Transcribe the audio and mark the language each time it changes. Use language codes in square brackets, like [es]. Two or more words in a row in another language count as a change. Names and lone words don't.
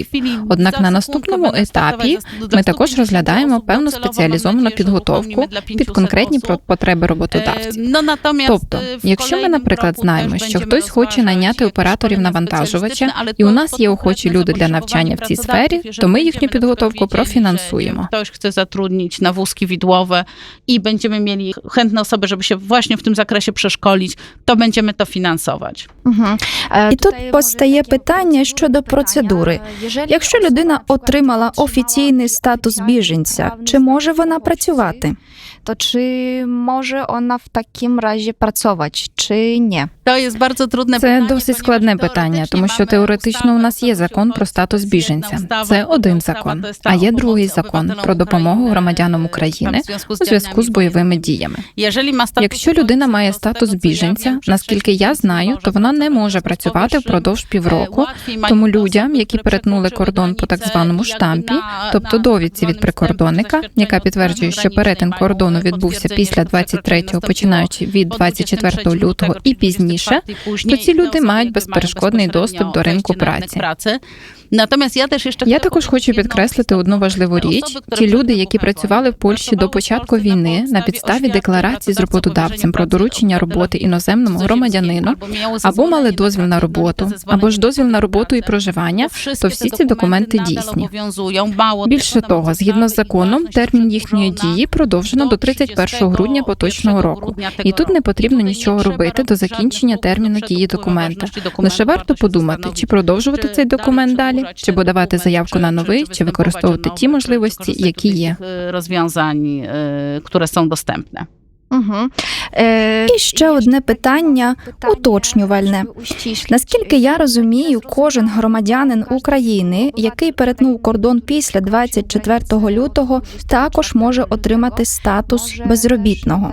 [uk] Однак на наступному етапі ми також розглядаємо певну спеціалізовану підготовку під конкретні потреби роботодавців. Тобто, якщо ми, наприклад, знаємо, що хтось хоче найняти операторів навантажувача, і у нас є охочі люди для навчання в цій сфері, то ми їхню підготовку профінансуємо. [pl] Ktoś chce zatrudnić na wózki widłowe i będziemy mieli chętne osoby, żeby się właśnie w tym zakresie przeszkolić, to będziemy to finansować. [uk] І тут постає питання щодо процедури. Якщо людина отримала офіційний статус біженця, чи може вона працювати? [pl] To czy może ona w takim razie pracować, czy nie? To jest bardzo trudne [uk] Це [pl] pytanie, [uk] досить складне [pl] ponieważ [uk] питання, [pl] teoretycznie [uk] тому що [pl] mamy [uk] теоретично у нас є [pl] ustawę, [uk] закон про статус [pl] jedna [uk] біженця. [pl] ustawa, [uk] Це один [pl] druga [uk] закон. [pl] ustawa, to jest [uk] А [pl] ta [uk] є [pl] o [uk] другий [pl] pomocy [uk] закон [pl] obywatelom [uk] про допомогу [pl] України, [uk] громадянам [pl] tam [uk] України [pl] w związku z [uk] у зв'язку з [pl] działaniami [uk] бойовими [pl] wojennymi. [uk] діями. [pl] Jeżeli ma status [uk] Якщо людина [pl] uchodźcy, [uk] має [pl] to z [uk] статус [pl] tego, co ja [uk] біженця, [pl] wiem, przez [uk] наскільки я [pl] 6 [uk] знаю, місяців то вона не [pl] może [uk] може [pl] pracować [uk] працювати [pl] powyższym, [uk] впродовж півроку, [pl] łatwiej mają [uk] тому [pl] osoby, [uk] людям, які [pl] które [uk] перетнули [pl] przekroczyły [uk] кордон по так [pl] granicę, [uk] званому [pl] jakby [uk] штампі, [pl] na- [uk] тобто [pl] na [uk] довідці від [pl] wstępne [uk] прикордонника, яка [pl] doświadczenie [uk] підтверджує, що перетин [pl] mają [uk] кордону відбувся [pl] potwierdzenie, [uk] після [pl] że przekroczenie [uk] 23-го, [pl] nastąpiło [uk] починаючи від [pl] od [uk] 24 лютого [pl] 23 [uk] і пізніше, [pl] 24 [uk] то [pl] później, [uk] ці люди [pl] te [uk] мають [pl] osoby [uk] безперешкодний [pl] mają [uk] доступ до ринку [pl] wejście na rynek [uk] праці. [pl] pracy. Natomiast ja też jeszcze [uk] Я [pl] chcę [uk] також хочу [pl] jedną [uk] підкреслити одну важливу річ. Ті люди, які працювали в Польщі до початку війни на підставі декларації з роботодавцем про доручення роботи іноземному громадянину, або мали дозвіл на роботу, або ж дозвіл на роботу і проживання, то всі ці документи дійсні. Більше того, згідно з законом, термін їхньої дії продовжено до 31 грудня поточного року. І тут не потрібно нічого робити до закінчення терміну дії документа. Лише варто подумати, чи продовжувати цей документ далі, чи подавати заявку на новий, чи використовувати ті можливості, які є. [pl] Rozwiązań, które są dostępne. [uk] І ще одне питання уточнювальне. Наскільки я розумію, кожен громадянин України, який перетнув кордон після 24 лютого, також може отримати статус безробітного.